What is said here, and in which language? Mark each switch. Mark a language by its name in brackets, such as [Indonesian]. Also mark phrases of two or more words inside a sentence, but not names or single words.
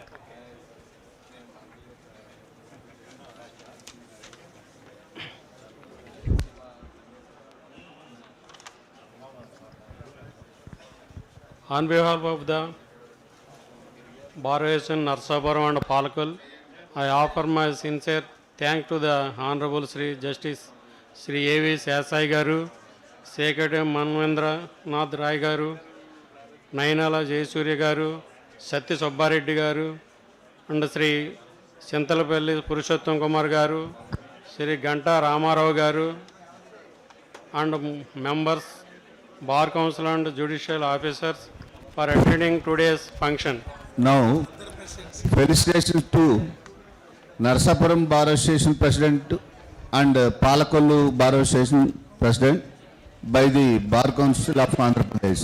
[English] On behalf of the Bar Association Narsapuram and Palkol, I offer my sincere thanks to the Honorable Sri Justice Sri A.V. Sesai Garu, Secretary Manvendra Nath Rai Garu, Nainala Jayasuri Garu, Satya Subbareddy Garu, and Sri Chintalapalli Purushottam Kumar Garu, Sri Ganta Ramarao Garu, and members, Bar Council and Judicial Officers for attending today's function. Now, felicitations to Narsapuram Bar Association President and Palakollu Bar Association President by the Bar Council of Andhra Pradesh.